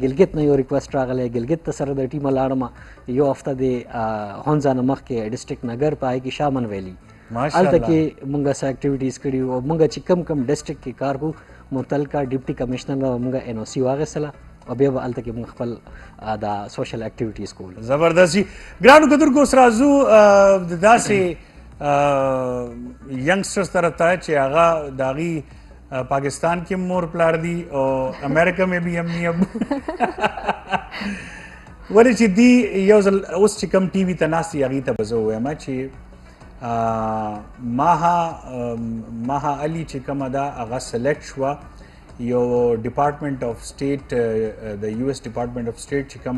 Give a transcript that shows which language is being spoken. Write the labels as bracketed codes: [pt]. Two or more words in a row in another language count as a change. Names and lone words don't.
[ps] ګلګت نه یو ریکوست راغلی، ګلګت ته سره د ټیم لاړم یو هفته د هونځا نه مخکې ډسټرکټ نګر پای کې شامن ویلی هلته کې مونږ څه اکټیویټیز کړي او مونږ چې کم ډسټرکټ کې کار کوو متعلقه [en] deputy commissioner [ps] نه مونږ NOC واغېستله او بیا به هلته کې مونږ خپل دا [en] social activities [ps] کول. زبردست جی. ګرانو کتونکو اوس راځو د داسې ینګسټرز طرف ته چې هغه د هغې پاکستان کې مور پلار دي او امریکا [ur] میں بھی امی ابو [ps] ولې چې دی یو ځل اوس چې کوم ټي وي ته ناست دي هغې ته به زه ووایم چې ماها علي چې کومه ده هغه سلیکټ شوه یو [en] Department of State [ps] د US [en] Department of State [ps] چې کوم